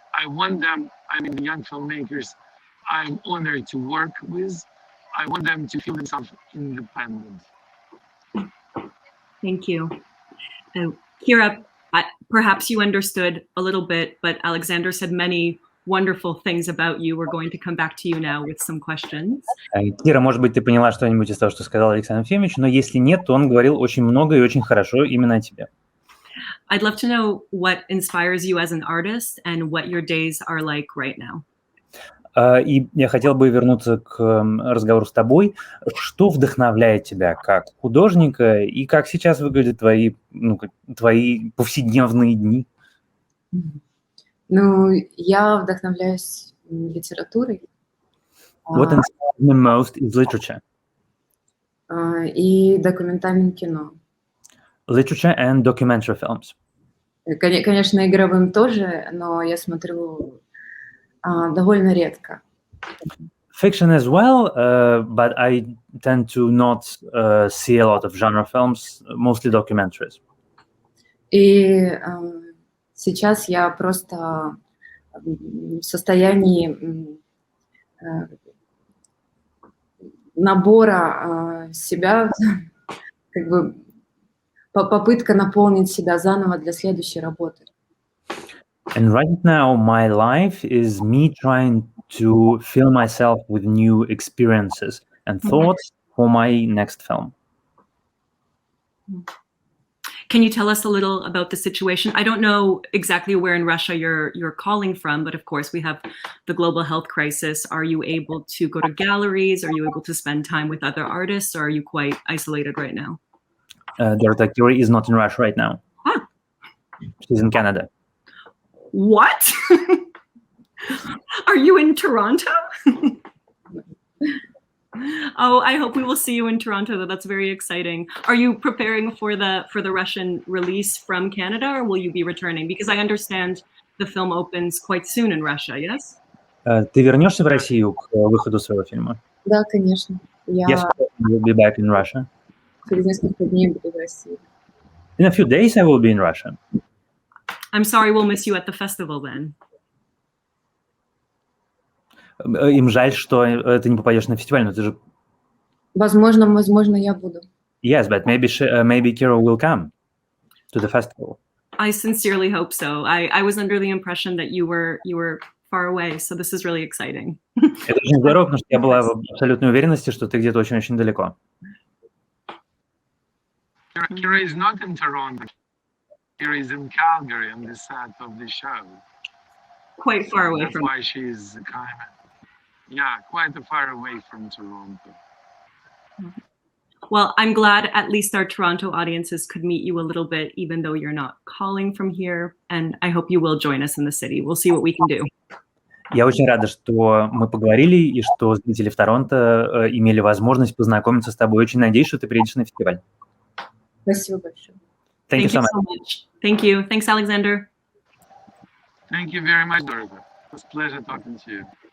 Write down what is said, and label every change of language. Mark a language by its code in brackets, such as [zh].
[en] I want them, the young filmmakers I'm honored to work with, I want them to feel themselves independent. Thank you. Kira, perhaps you understood a little bit, but Alexander said many wonderful things about you. We're going to come back to you now with some questions. [ru] Кира, может быть, ты поняла что-нибудь из того, что сказал Александр Ефимович, но если нет, то он говорил очень много и очень хорошо именно о тебе. [en] I'd love to know what inspires you as an artist and what your days are like right now. [ru] И я хотел бы вернуться к разговору с тобой. Что вдохновляет тебя как художника и как сейчас выглядят твои повседневные дни? Ну, я вдохновляюсь литературой. [en] What inspires me most is literature. [ru] И документальным кино. [en] Literature and documentary films. [ru] Конечно, игровым тоже, но я смотрю довольно редко. [en] Fiction as well, but I tend to not see a lot of genre films, mostly documentaries. [ru] И сейчас я просто в состоянии набора себя, как бы попытка наполнить себя заново для следующей работы. [en] And right now, my life is me trying to fill myself with new experiences and thoughts for my next film. Can you tell us a little about the situation? I don't know exactly where in Russia you're calling from, but of course we have the global health crisis. Are you able to go to galleries? Are you able to spend time with other artists, or are you quite isolated right now? Dorota Curie is not in Russia right now. Ah. She's in Canada. What? Are you in Toronto? Oh, I hope we will see you in Toronto, though. That's very exciting. Are you preparing for the Russian release from Canada, or will you be returning? Because I understand the film opens quite soon in Russia, yes? [ru] Ты вернешься в Россию к выходу своего фильма? Да, конечно. [en] Yes, I will be back in Russia. [ru] Через несколько дней буду в России. [en] In a few days, I will be in Russia. I'm sorry, we'll miss you at the festival then. [ru] Им жаль, что ты не попадешь на фестиваль, но ты же... Возможно, я буду. [en] Yes, but maybe Kira will come to the festival. I sincerely hope so. I was under the impression that you were far away, so this is really exciting. [ru] Это очень здорово, потому что я была в абсолютной уверенности, что ты где-то очень-очень далеко. [en] Kira is not in Toronto. Kira is in Calgary on the set of the show. Quite far away That's from. why she's kind of, quite far away from Toronto. Well, I'm glad at least our Toronto audiences could meet you a little bit, even though you're not calling from here. And I hope you will join us in the city. We'll see what we can do. [ru] Я очень рада, что мы поговорили и что зрители в Торонто имели возможность познакомиться с тобой. Очень надеюсь, что ты приедешь на фестиваль. Спасибо большое. [en] Thank you so much. Thank you. Thanks, Alexander. Thank you very much, Dorota. It was a pleasure talking to you.